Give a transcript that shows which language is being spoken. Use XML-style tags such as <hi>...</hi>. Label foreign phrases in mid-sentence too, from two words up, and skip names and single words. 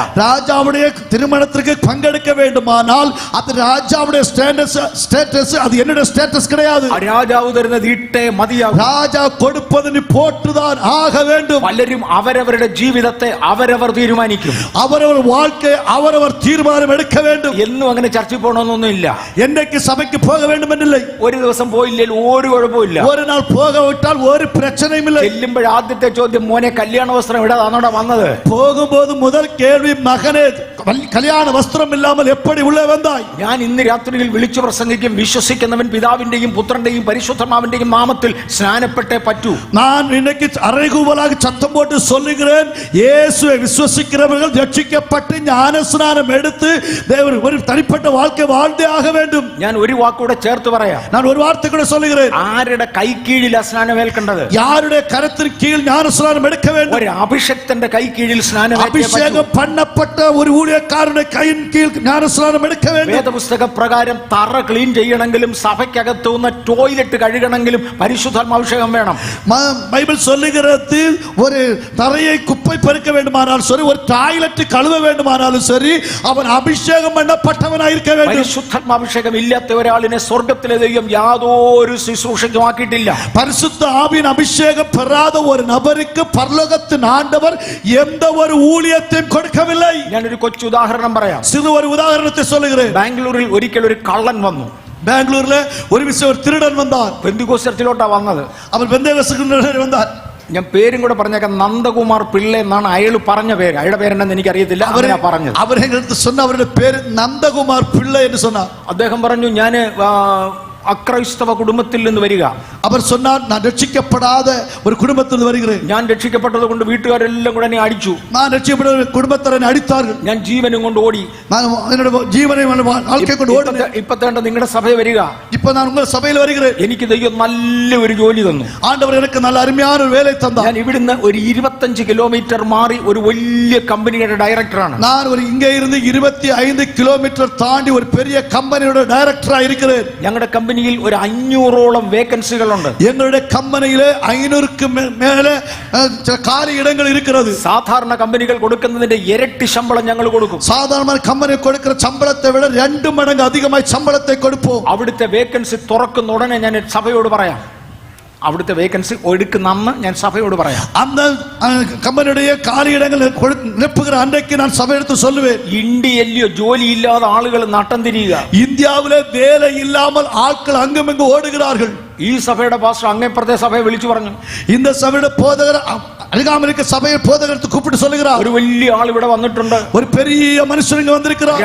<ta>ராஜாவுடைய திருமணத்திற்கு பங்கெடுக்க வேண்டுமானால் அது ராஜாவுடைய ஸ்டேட்டஸ், அது என்னுடைய ஸ்டேட்டஸ் கிடையாது.</ta> <ml>രാജാവ് തരുന്നത് ഇട്ടേ മതിയാകും.</ml> <ta>ராஜா கொடுப்பது நீ போட்டுதான் ஆக வேண்டும்.</ta> <ml>പലരും അവരവരുടെ ജീവിതത്തെ അവരവർ തീരുമാനിക്കും.</ml> <ta>அவரவர் வாழ்க்கை அவரவர் தீர்மானம் எடுக்க வேண்டும்.</ta> <ml>എന്നും അങ്ങനെ ചർച്ചയിൽ പോകണമെന്നൊന്നും ഇല്ല.</ml> <ta>என்னைக்கு சபைக்கு போக வேண்டும் என்றில்லை.</ta> <ml>ഒരു ദിവസം പോയില്ലെങ്കിൽ ഒരു കുഴപ്പമില്ല.</ml> <ta>ஒரு நாள் போக விட்டால் ஒரு பிரச்சனையும் இல்லை.</ta> <ml>ചെല്ലുമ്പോൾ ആദ്യത്തെ ചോദ്യം, മോനെ കല്യാണ വസ്ത്രം ഇടാതാണോടാ വന്നത്?</ml> <ta>போகும்போது முதல் கேள்வி, மகனே கல்யாண வஸ்திரம் இல்லாமல் எப்படி உள்ளே வந்தாய்?</ta> <ml>ഞാൻ ഇന്ന് രാത്രിയിൽ വിളിച്ചു പ്രസംഗിക്കും, വിശ്വസിക്കുന്നവൻ പിതാവിന്റെയും പുത്രന്റെയും പരിശുദ്ധാത്മാവിന്റെയും നാമത്തിൽ സ്നാനപ്പെട്ടേ പറ്റൂ.</ml> <ta>நான் இன்னைக்கு அறைகூவலாக சத்தம் போட்டு சொல்லுகிறேன், இயேசுவை விசுவசிக்கிறவர்கள் ரட்சிக்கப்பட்டு ஞானஸ்நானம் எடுத்து தேவன் ஒரு தனிப்பட்ட வாழ்க்கை வாழ்ந்தே ஆக வேண்டும்.</ta> <ml>ഞാൻ ഒരു വാക്കൂടെ ചേർത്ത് പറയാം.</ml> <ta>நான் ஒரு வார்த்தை கூட சொல்லுகிறேன்.</ta> <ml>ആരുടെ കൈക്കീഴിലാ സ്നാനം ഏൽക്കേണ്ടത്?</ml> <ta>யாருடைய கரத்தின் கீழ் ஞானஸ்நானம் எடுக்க வேண்டும்?</ta> <ml>ഒരു അഭിഷക്തന്റെ കൈക്കീഴിൽ സ്നാനം</ml> <ta>அபிஷேகம் பண்ணப்பட்ட ஒரு ஊழியக்காரனுடைய கையின் கீழ் ஞானஸ்நானம் எடுக்க வேண்டும்.</ta> <ml>വേദപുസ്തക പ്രകാരം തറ ക്ലീൻ ചെയ്യണമെങ്കിലും സഭയ്ക്കകത്ത് വന്ന ടോയ്ലറ്റ് കഴുകണമെങ്കിലും പരിശുദ്ധാത്മാഭിഷേകം വേണം.</ml> <ta>பைபிள் சொல்லுகிறது, ஒரு தரையை குப்பை பெருக்க வேண்டுமானாலும் சரி, ஒரு டாய்லெட் கழுவ வேண்டுமானாலும் சரி, அவன் அபிஷேகம் பண்ணப்பட்டவனாய் இருக்க வேண்டும்.</ta> <ml>പരിശുദ്ധാത്മാഭിഷേകം ഇല്ലാത്ത ഒരാളിനെ സ്വർഗ്ഗത്തിലെ ദൈവം യാതൊരു ശുശ്രൂഷയ്ക്കും ആക്കിയിട്ടില്ല.</ml> <ta>பரிசுத்த ஆவியின் அபிஷேகம் பெறாத ஒரு நபருக்கு பரலோகத்தின் ஆண்டவர் எந்த ஒரு ஊழியத்தையும் கொடுக்கவில்லை.</ta> <ml>ഞാനൊരു കൊച്ചു ഉദാഹരണം പറയാം.</ml> <ta>சிறு ஒரு உதாரணத்தை சொல்லுகிறேன்.</ta> <ml>ബാംഗ്ലൂരിൽ ഒരിക്കൽ ഒരു കള്ളൻ വന്നു.</ml> <ta>பெங்களூர்ல ஒரு விஷயம், ஒரு திருடன் வந்தார்.</ta> <ml>പെന്തിക്കോസ്ത് ചർച്ചിലോട്ടാ വന്നത്.</ml> <ta>அவர் பெந்தேகோஸ்துக்கு வந்தார்.</ta> <ml>ഞാൻ പേരും കൂടെ പറഞ്ഞേക്കാം, നന്ദകുമാർ പിള്ള എന്നാണ് അയാൾ പറഞ്ഞ പേര്. അയാളുടെ പേരെന്തെന്ന് എനിക്കറിയത്തില്ല. അവരാ പറഞ്ഞത്.</ml> <ta>அவர் எங்களுக்கு சொன்ன அவருடைய பேரு நந்தகுமார் பிள்ளை என்று சொன்னார்.</ta> <ml>അദ്ദേഹം പറഞ്ഞു, ഞാൻ അക്രൈസ്തവ കുടുംബത്തിൽ നിന്ന് വരിക.</ml> <ta>அவர் சொன்னார், நான் ரட்சிக்கப்படாத ஒரு குடும்பத்தில் வருகிறேன்.</ta> <ml>ഞാൻ രക്ഷിക്കപ്പെട്ടത് കൊണ്ട് വീട്ടുകാരെല്ലാം കൂടെ എന്നെ അടിച്ചു.</ml> <ta>நான் ரட்சிக்கப்பட்ட குடும்பத்தார் என்னை அடித்தார்கள்.</ta> <ml>ഞാൻ ജീവനും കൊണ്ട് ഓടി.</ml> <ta>நான் என்னோட ஜீவனை வாழ்க்கை கொண்டு ஓடினேன்.</ta> <ml>ഇപ്പത്തേണ്ട നിങ്ങളുടെ സഭയിൽ വരിക.</ml> <ta>இப்போ நான் உங்கள் சபையில் வருகிறேன்.</ta> <ml>എനിക്ക് ദൈവം നല്ല ഒരു ജോലി തന്നു.</ml> <ta>ஆண்டவர் எனக்கு நல்ல அருமையான ஒரு வேலை தந்தார்.</ta> <ml>ഞാൻ ഇവിടുന്ന് ഒരു 25 കിലോമീറ്റർ മാറി ഒരു വലിയ കമ്പനിയുടെ ഡയറക്ടറാണ്.</ml> <ta>நான் ஒரு இங்கே இருந்து 25 கிலோமீட்டர் தாண்டி ஒரு பெரிய கம்பெனியோட டைரக்டரா இருக்கிறேன்.</ta> <ml>ഞങ്ങളുടെ കമ്പനിയിൽ ഒരു 500ഓളം വേക്കൻസികളുണ്ട്.</ml> <ta>எங்களுடைய கம்பெனியிலே 500க்கு மேலே காலி இடங்கள் இருக்கிறது.</ta> <ml>സാധാരണ കമ്പനികൾ കൊടുക്കുന്നതിന്റെ ഇരട്ടി ശമ്പളം ഞങ്ങൾ കൊടുക്കും.</ml> <ta>சாதாரண கம்பெனி கொடுக்கிற சம்பளத்தை விட 2 மடங்கு அதிகமாய் சம்பளத்தை கொடுப்போம்.</ta> <ml>അവിടുത്തെ വേക്കൻസി തുറക്കുന്ന ഉടനെ ഞാൻ സഭയോട് പറയാം. അവിടുത്തെ വേക്കൻസി എടുക്കുന്നെന്ന് ഞാൻ സഭയോട് പറയാം.</ml> <ta>அந்த கம்பெனியுடைய காலி இடங்கள் நிரப்புகிற அன்றைக்கு நான் சபையெடுத்து சொல்லுவேன்.</ta> <ml>ഇന്ത്യയിലെയോ ജോലിയില്ലാതെ ആളുകൾ നട്ടം തിരിയുക.</ml> <ta>இந்தியாவிலே வேலை இல்லாமல் ஆட்கள் அங்குமிங்கு ஓடுகிறார்கள்.</ta> <ml>ഈ സഭയുടെ പാസ്റ്റർ അങ്ങേപ്പുറത്തെ സഭയെ വിളിച്ചു പറഞ്ഞു,</ml> <ta>இந்த சபைയുടെ போதகர் அருகாமைக்கு சபையை போதகத்தை கூப்பிட்டு சொல்லுகிறார்,</ta> <ml>ഒരു വലിയ ആൾ ഇവിടെ വന്നിട്ടുണ്ട്,</ml> <ta>ஒரு பெரிய மனுஷன் இங்க வந்திருக்கிறார்,</ta>